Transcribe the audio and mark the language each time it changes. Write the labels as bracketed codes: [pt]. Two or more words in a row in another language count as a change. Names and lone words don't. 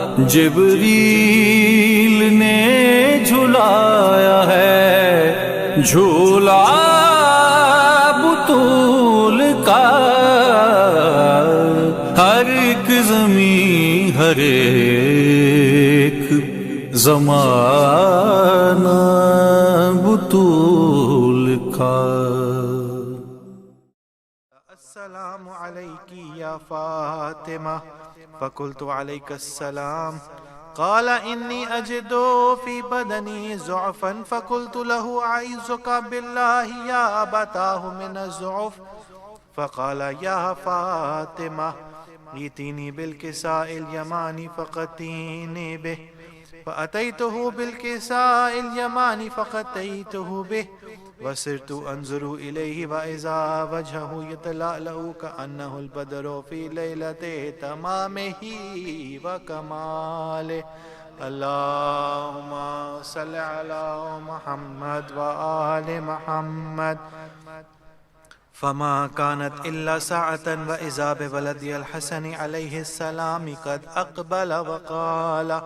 [ur] جبریل نے جھلایا ہے جھولا بطول کا، ہر ایک زمین ہر ایک زمانہ بطول کا۔ [ar] السلام علیکی یا فاطمہ فقلت علیک السلام، قال انی اجد فی بدنی ضعفا فقلت له اعوذک باللہ یا ابتاه من الضعف، فقال یا فاطمہ ائتنی بالکساء الیمانی فقتینی به، فأتیته بالکساء الیمانی فقتیته به، وصرت انظر الیہ واذا وجهه یتلألأ کأنه البدر فی لیلۃ تمامہ وکمالہ، اللہم صل علی محمد وآل محمد، فما كانت إلا ساعة وإذا بولدي الحسن عليه السلام قد أقبل وقال